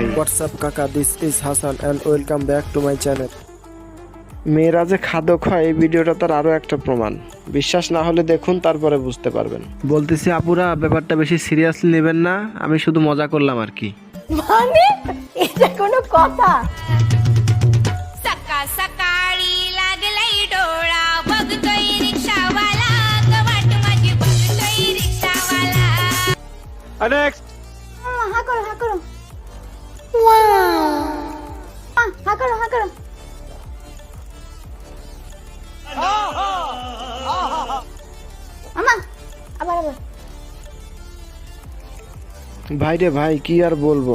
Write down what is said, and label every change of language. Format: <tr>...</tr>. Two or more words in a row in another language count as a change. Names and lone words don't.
<en>WhatsApp kaka, this is Hasan and welcome back to my channel.</en> <bn>মেয়েরা যে খাদক হয় এই ভিডিওটা তার আরও একটা প্রমাণ। বিশ্বাস না হলে দেখুন, তারপরে বুঝতে পারবেন। বলতেছি আপুরা, ব্যাপারটা বেশি সিরিয়াসলি নেবেন না, আমি শুধু মজা করলাম আর কি। মানে এটা কোনো কথা?</bn> <mr>सकाळ सकाळी लागलाय डोळा बघतोय रिक्षावाला वाट माझी बघतोय रिक्षावाला</mr> <en>नेक्स्ट।</en> <bn>হা করো হা করো, ওয়াও, হা করো হা করো। মামা আবার আবার। ভাই রে ভাই, কি আর বলবো।</bn>